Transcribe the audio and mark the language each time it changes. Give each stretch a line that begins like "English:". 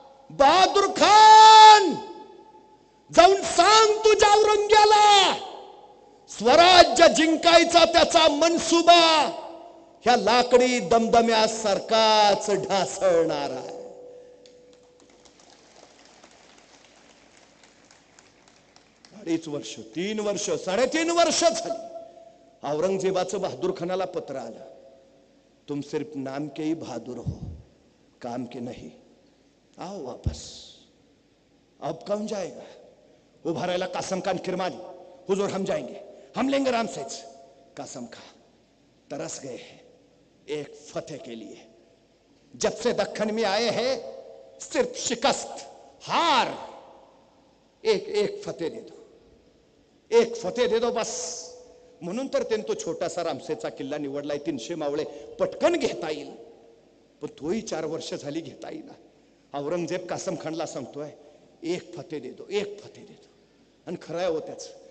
Marathi: बहादूर खान, जाऊन सांग तुझ्या औरंग्याला, स्वराज्य जिंकायचा त्याचा मनसुबा ह्या लाकडी दमदम्यासारखाच ढासळणार आहे. 2.5 वर्ष, 3 वर्ष, 3.5 वर्ष झाली. औरंगजेबाचं बहादूर खानाला पत्र आलं.
Hindi: तुम सिर्फ नाम के ही बहादुर हो, काम के नहीं. आओ वापस. अब कौन जाएगा?
Marathi: उभा राहिला
Hindi: कासम खान किरमानी. हुजूर हम जाएंगे, हम लेंगे रामसेज. कासम खान तरस गए हैं एक फतेह के लिए. जब से दक्खन में आए हैं सिर्फ शिकस्त, हार. एक फतेह दे दो, एक फतेह दे दो बस.
Marathi: म्हणून तर त्यांनी तो छोटासा रामसेचा किल्ला निवडलाय. 300 मावळे पटकन घेता येईल. पण तोही 4 वर्ष झाली घेता येईल. औरंगजेब कासम खानला सांगतोय
Hindi: एक फतेह दे दो, एक फतेह दे दो.
Marathi: आणि खरं आहे हो त्याच.